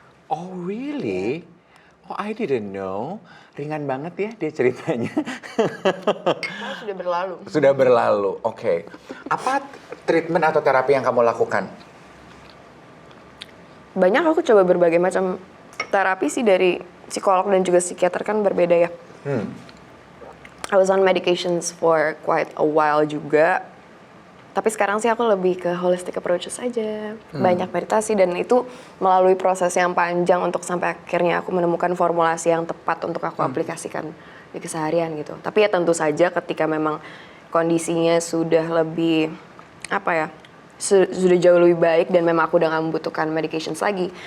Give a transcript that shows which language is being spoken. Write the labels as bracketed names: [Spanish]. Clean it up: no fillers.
[English] Oh really? Oh I didn't know. [Indonesian] Ringan banget ya dia ceritanya. Sudah berlalu. Sudah berlalu, oke. Apa treatment atau terapi yang kamu lakukan? Banyak, aku coba berbagai macam terapi sih, dari psikolog dan juga psikiater kan berbeda ya. [English] I was on medications for quite a while juga. [Indonesian] Tapi sekarang sih aku lebih ke holistic approaches aja. Banyak meditasi dan itu melalui proses yang panjang untuk sampai akhirnya aku menemukan formulasi yang tepat untuk aku aplikasikan di keseharian gitu. Tapi ya tentu saja ketika memang kondisinya sudah lebih apa ya, sudah jauh lebih baik dan memang aku udah gak membutuhkan medications lagi.